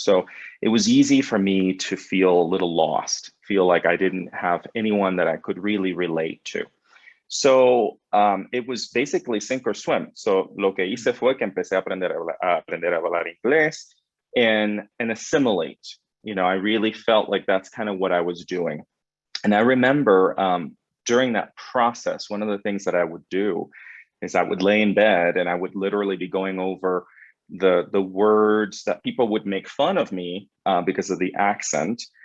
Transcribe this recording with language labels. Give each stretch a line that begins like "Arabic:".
English: So it was easy for me to feel a little lost, feel like I didn't have anyone that I could really relate to. So it was basically sink or swim.
Spanish: So lo que hice fue que empecé a aprender a hablar inglés
English: and assimilate. I really felt like that's kind of what I was doing. And I remember during that process, one of the things that I would do is I would lay in bed and I would literally be going over the words that people would make fun of me because of the accent.